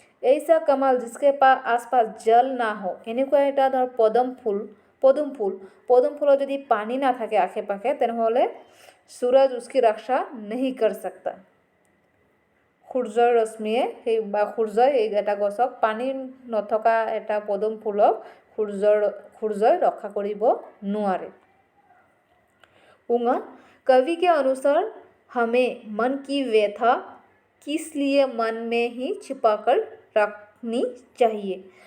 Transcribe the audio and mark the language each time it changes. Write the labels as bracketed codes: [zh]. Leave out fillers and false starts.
[hi] ऐसा कमल जिसके आसपास जल ना हो, [as] এনেকুৱা এটা ধৰ পদুম ফুলৰ যদি পানী না থাকে আশে পাশে তেনেহ'লে [hi] सूरज उसकी रक्षा नहीं कर सकता। [as] সূৰ্যৰ ৰশ্মিয়ে সেই বা সূৰ্যই এই এটা গছক পানী নথকা এটা পদুম ফুলক সূৰ্যই ৰক্ষা কৰিব নোৱাৰে। [hi] उंगा कवि के अनुसार हमें मन की व्यथा किस लिए मन में ही छिपाकर रखनी चाहिए।